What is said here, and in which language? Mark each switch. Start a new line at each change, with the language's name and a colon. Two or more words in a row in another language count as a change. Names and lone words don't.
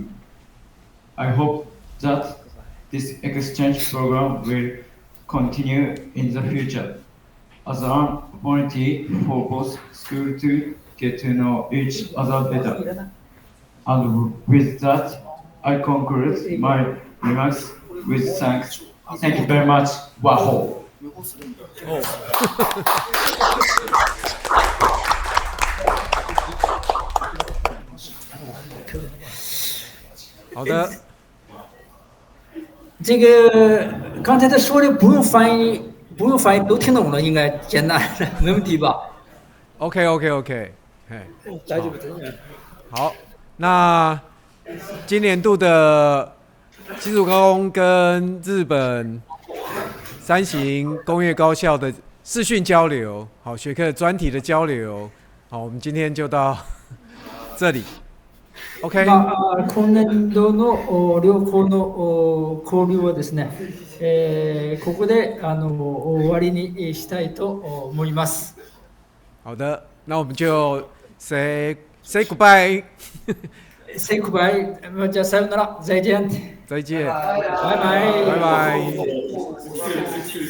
English: I hope that this exchange program will continue in the future as an opportunity for both schools to get to know each other better. And with that, I conclude my remarks with thanks. Thank you very much. Wahoo!
Chinese: 好的，这个刚才他说的不用翻译，都听懂了，应该简单的，没问题吧？OK，嘿，
Japanese: 大丈夫真的。
Chinese: 好，那今年度的新竹高工跟日本三型工业高校的视讯交流，好，学科专题的交流，好，我们今天就到这里。OK。
Japanese: 今年度の両校の交流はですね、ここで終わりにしたいと思います。
Chinese: 好的，那我们就
English: say goodbye。 say goodbye，
Japanese: じゃあさよなら，再见。
Chinese: 再见。拜拜。拜拜。